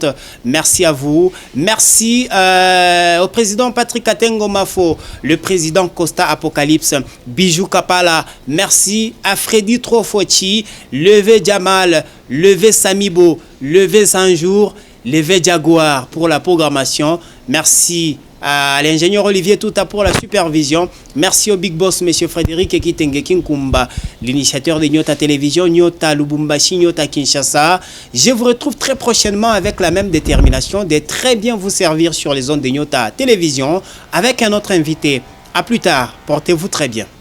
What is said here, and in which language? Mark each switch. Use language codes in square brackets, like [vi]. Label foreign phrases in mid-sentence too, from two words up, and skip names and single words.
[fr] Merci à vous. Merci au président Patrick Katengo Mafo, le président Costa Apocalypse, Bijou Kapala, merci à Freddy Trofochi, Levé Jamal, Levé Samibo, Levé Sanjour, Levé Jaguar pour la programmation. Merci à l'ingénieur Olivier Touta pour la supervision. Merci au big boss, monsieur Frédéric Ekitenge Kinkumba, l'initiateur de Nyota Télévision, Nyota Lubumbashi, Nyota Kinshasa. Je vous retrouve très prochainement avec la même détermination de très bien vous servir sur les ondes de Nyota Télévision avec un autre invité. A plus tard, portez-vous très bien.